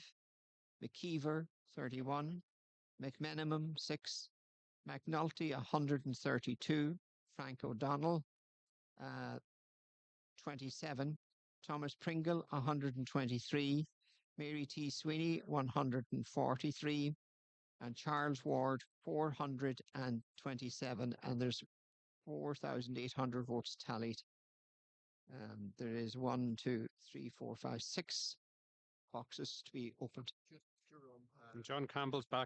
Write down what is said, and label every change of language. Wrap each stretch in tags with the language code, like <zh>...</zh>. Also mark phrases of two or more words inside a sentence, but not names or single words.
<en>McKeever, 31. McMenamin, 6. McNulty, 132. Frank O'Donnell, 27. Thomas Pringle, 123. Mary T. Sweeney, 143. And Charles Ward, 427. And there's 4,800 votes tallied. There is 1, 2, 3, 4, 5, 6 boxes to be opened. And John Campbell's back.</en>